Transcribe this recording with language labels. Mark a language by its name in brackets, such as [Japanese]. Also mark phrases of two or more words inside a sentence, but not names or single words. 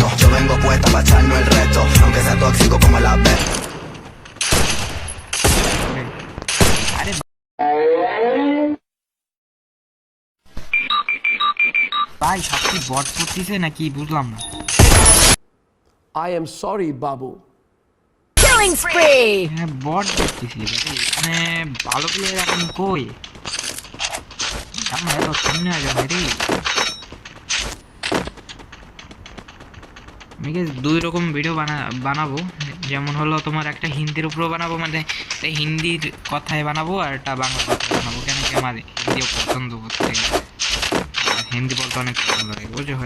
[Spanish] Yo vengo puesta para echarnos el resto, aunque sea tóxico como la ve. [Bangla] আরে ভাই সব কি বট করতেছে নাকি বুঝলাম না। [English] I am sorry, Babu. Killing spree! [Bangla] হ্যাঁ বট দেখতেছি, এখানে ভালো প্লেয়ার এখন কই, আমরা এত সামনে আগে রে। আমি guys দুই রকম ভিডিও বানাবো, যেমন হলো তোমার একটা হিন্দির উপরও বানাবো, মানে একটা হিন্দির কথায় বানাবো আর একটা বাংলা কথায় বানাবো, কেন কি আমার হিন্দিও পছন্দ করতে গেলে, আর হিন্দি বলতে অনেক পছন্দ লাগে, বুঝো ভাই।